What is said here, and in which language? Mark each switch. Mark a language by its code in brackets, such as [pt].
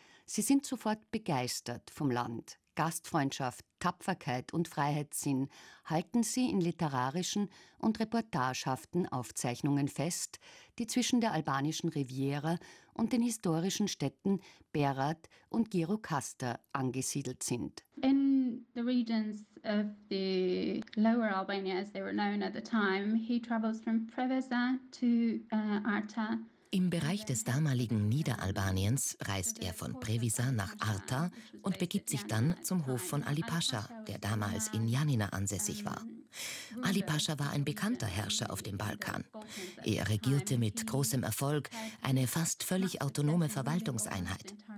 [de] Sie sind sofort begeistert vom Land. Gastfreundschaft, Tapferkeit und Freiheitssinn halten sie in literarischen und reportagehaften Aufzeichnungen fest, die zwischen der albanischen Riviera und den historischen Städten Berat und Gjirokastër angesiedelt sind. [en] In the regions of the Lower Albania, as they were known at the time, he travels from Preveza to Arta. [de] Im Bereich des damaligen Niederalbaniens reist er von Previsa nach Arta und begibt sich dann zum Hof von Ali Pascha, der damals in Janina ansässig war. Ali Pascha war ein bekannter Herrscher auf dem Balkan. Er regierte mit großem Erfolg eine fast völlig autonome Verwaltungseinheit.